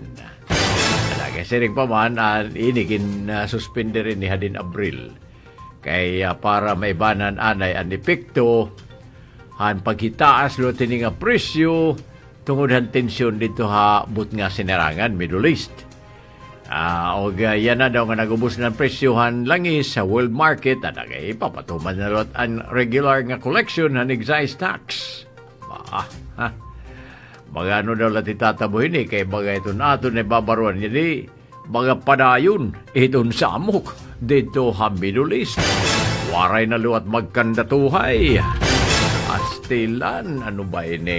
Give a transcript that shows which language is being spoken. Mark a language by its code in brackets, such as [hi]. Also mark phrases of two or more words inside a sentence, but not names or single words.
[war] Talaga siring pa man, inigin suspender ni Hadin Abril. Kaya para maibanan anay ang epekto, han pagkitaas luat ini nga presyo, tungod han tensyon dito ha but nga sinerangan Middle East. O yan na daw nga nagubos ng presyohan langis sa [en] world market [war] at ipapatuman na lot ang regular nga collection ng [en] excise tax. [war] Baga ano daw lati tatabuhin kay baga ito na ito na babaruan niya baga padayon itong samok dito ha Middle East. Waray na luat magkandatuhay. Astilan, ano ba ini?